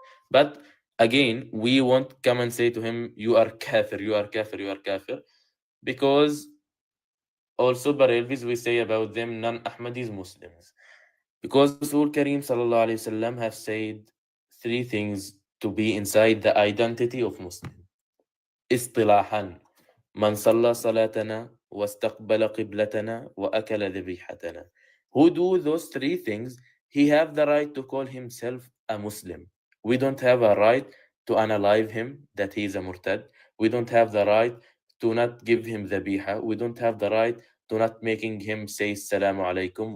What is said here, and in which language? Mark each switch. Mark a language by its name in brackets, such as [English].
[English] But again, we won't come and say to him, you are kafir, you are kafir, you are kafir, because Also, Barelvis, we say about them non-Ahmadis Muslims. Because Rasul Kareem sallallahu alayhi wasallam have said 3 things to be inside the identity of Muslim. [Arabic] اصطلاحا من صلى صلاتنا واستقبل قبلتنا وأكل ذبيحتنا. [English] Who do those 3 things, he have the right to call himself a Muslim. We don't have a right to unalive him, that he is a murtad. We don't have the right to not give him dhabiha. We don't have the right to not making him say Assalamu alaikum.